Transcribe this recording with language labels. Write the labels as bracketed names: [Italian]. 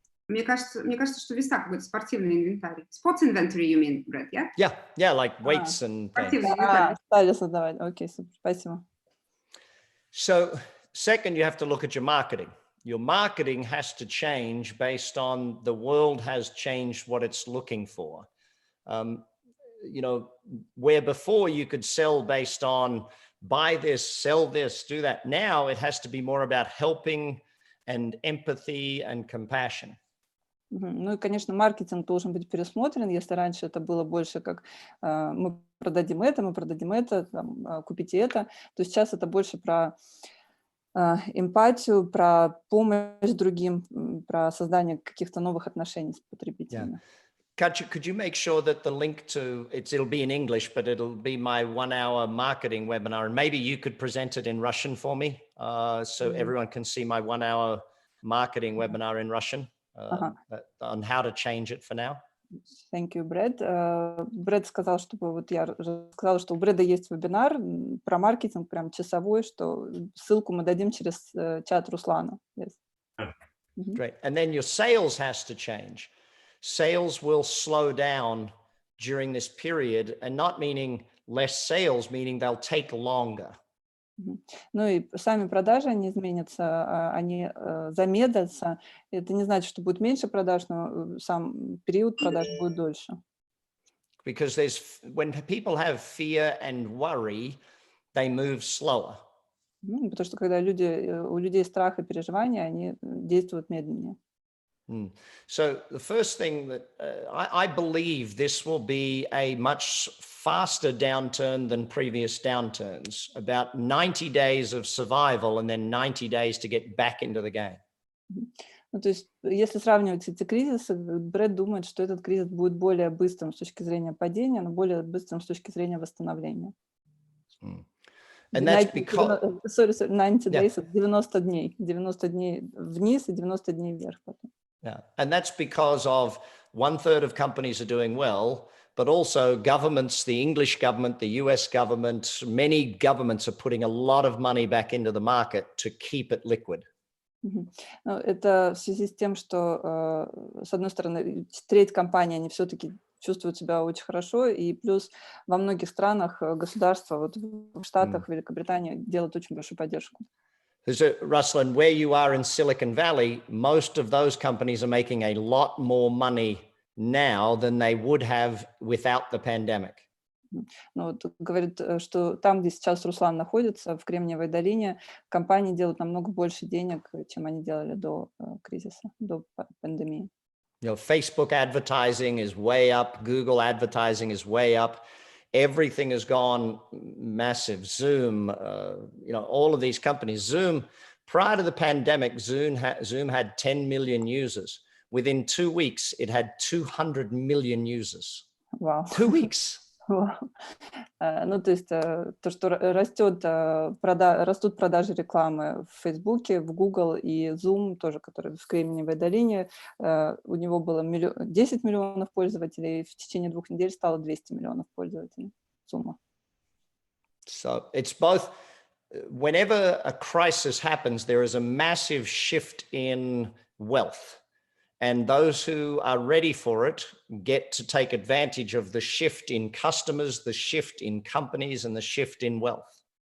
[Russian] Мне кажется, что веса какой-то спортивный инвентарь. [English] Sports inventory, you mean, Brad, yeah? Yeah, like weights and things. [Russian] Стали создавать. Окей, супер, спасибо. [English] So, second, you have to look at your marketing. Your marketing has to change based on the world has changed what it's looking for. You know, where before you could sell based on buy this, sell this, do that. Now it has to be more about helping and empathy and compassion. [Russian] Ну и, конечно, маркетинг должен быть пересмотрен. Если раньше это было больше как мы продадим это, там, купите это, то сейчас это больше про эмпатию, про помощь другим, про создание каких-то новых отношений с потребителями. [English] Katja, could you make sure that the link to it'll be in English, but it'll be my 1-hour marketing webinar, and maybe you could present it in Russian for me, so everyone can see my 1-hour marketing webinar in Russian on how to change it for now. Thank you, Брэд. [Russian] Брэд сказал, чтобы вот я сказала, что у Брэда есть вебинар про маркетинг, прям часовой, что ссылку мы дадим через чат Руслана. [English] Yes. Great. And then your sales has to change. Sales will slow down during this period, and not meaning less sales, meaning they'll take longer. [Russian] Ну и сами продажи, они изменятся, они замедлятся. Это не значит, что будет меньше продаж, но сам период продаж будет дольше. [English] Because when people have fear and worry, they move slower. [Russian] Потому что когда у людей страх и переживания, они действуют медленнее. [English] So the first thing that I believe this will be a much faster downturn than previous downturns, about 90 days of survival and then 90 days to get back into the game. [Russian] Ну, то есть, если сравнивать эти кризисы, Брэд думает, что этот кризис будет более быстрым с точки зрения падения, но более быстрым с точки зрения восстановления. [English] And that's because... 90 days, [Russian] 90 дней. 90 дней вниз и 90 дней вверх потом. [English] Yeah, and that's because of 1/3 of companies are doing well, but also governments, the English government, the US government, many governments are putting a lot of money back into the market to keep it liquid. [Russian] Это в связи с тем, что, с одной стороны, треть компаний, они все-таки чувствуют себя очень хорошо, и плюс во многих странах государства, вот в Штатах, Великобритании, делают очень большую поддержку. [English] So, Ruslan, where you are in Silicon Valley, most of those companies are making a lot more money now than they would have without the pandemic. [Russian] Ну, вот говорит, что там, где сейчас Руслан находится, в Кремниевой долине, компании делают намного больше денег, чем они делали до кризиса, до пандемии. [English] You know, Facebook advertising is way up, Google advertising is way up. everything has gone massive. Zoom, all of these companies. Zoom, prior to the pandemic, Zoom had 10 million users. Within 2 weeks, it had 200 million users. Wow. 2 weeks. Wow. [Russian] Ну, то есть то, что растут продажи рекламы в Фейсбуке, в Google и Zoom, тоже, который в Кремниевой долине, у него было 10 миллионов пользователей, в течение 2 недель стало 200 миллионов пользователей Zoom. [English] So it's both, whenever a crisis happens, there is a massive shift in wealth. And those who are ready for it get to take advantage of the shift in customers, the shift in companies, and the shift in wealth.